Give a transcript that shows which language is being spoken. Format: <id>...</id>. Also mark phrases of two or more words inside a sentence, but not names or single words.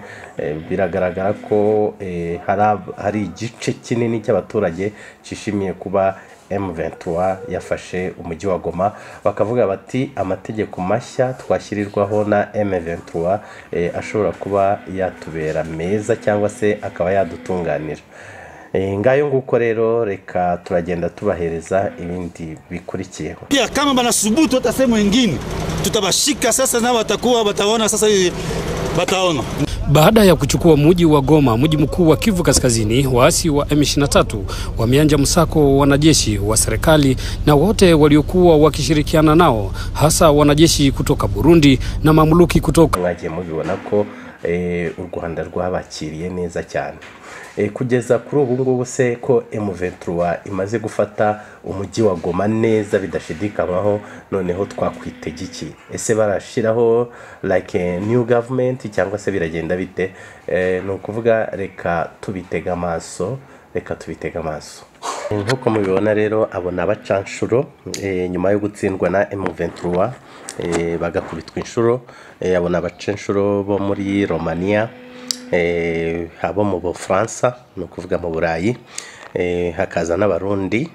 <rw>Biragaragara ko hari igice kinini cy'abaturage cyishimiye kuba M23 yafashe umujyi wa Goma, bakavuga bati amategeko mashya twashyirirwaho na M23 ashobora kuba yatubera meza cyangwa se akaba yadutunganira. Ngayo nguko rero reka turagenda tubahereza ibindi bikurikiyeho.</rw> <sw>Pia kama banasubutu hata sehemu nyingine tutabashika sasa, na watakuwa bataona sasa, bataona. Baada ya kuchukua mji wa Goma, mji mkuu wa Kivu Kaskazini, waasi wa M23 wameanza msako wa wanajeshi wa serikali na wote waliokuwa wakishirikiana nao, hasa wanajeshi kutoka Burundi na mamluki kutoka.</sw> <rw>Mwagiye mubibona ko u Rwanda rwabakiriye neza cyane. Kugeza kuri ubu ngubu se ko M23 imaze gufata umujyi wa Goma neza bidashidikanywaho, noneho twakwitega iki? Ese barashiraho</rw> <en>like a new government</en> <rw>cyangwa se biragenda bite? Ni ukuvuga reka tubitega amaso, Nk'uko mubibona rero abona abacanshuro nyuma yo gutsindwa na M23 bagakubitwa inshuro. Abona abacanshuro bo muri Romania, abo mu Bufaransa, ni ukuvuga mu Burayi, hakaza n'abarundi,</rw>